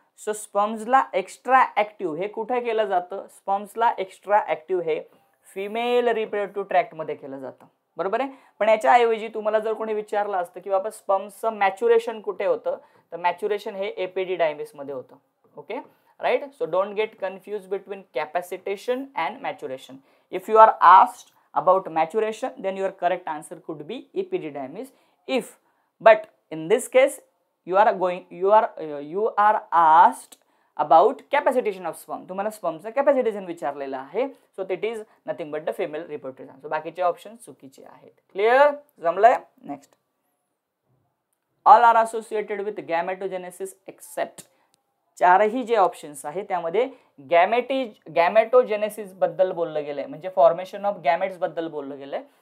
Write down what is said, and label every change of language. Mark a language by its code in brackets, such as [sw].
[mr] So स्पर्म्सला extra active हे कुठे केलं जातं, स्पर्म्सला एक्स्ट्रा ऍक्टिव्ह हे फिमेल रिप्रोडक्टिव्ह ट्रॅक्ट मध्ये केलं जातं, बरोबर आहे. पण याच्याऐवजी तुम्हाला जर कोणी विचारलं असतं की बाबा स्पर्म्सचं मॅच्युरेशन कुठे होतं, तर मॅच्युरेशन हे एपिडिडायमिस मध्ये होतं. Okay right. [en] So don't get confuse between capacitation and maturation. If you are asked about maturation, then your correct answer could be epididymis. But in this case you are asked about capacitation of sperm. [mr] तुम्हाला स्पर्मचं कॅपॅसिटेशन विचारलेलं आहे. [en] So it is nothing but the female reproductive. [mr] So बाकीचे option चुकीचे आहेत. Clear? जमलंय? [en] Next, all are associated with gametogenesis except. [mr] चारही जे options आहे त्यामध्ये गॅमेटोजेनेसिस बद्दल बोललं गेलंय, म्हणजे फॉर्मेशन ऑफ गॅमेट्स बद्दल बोललं गेलंय.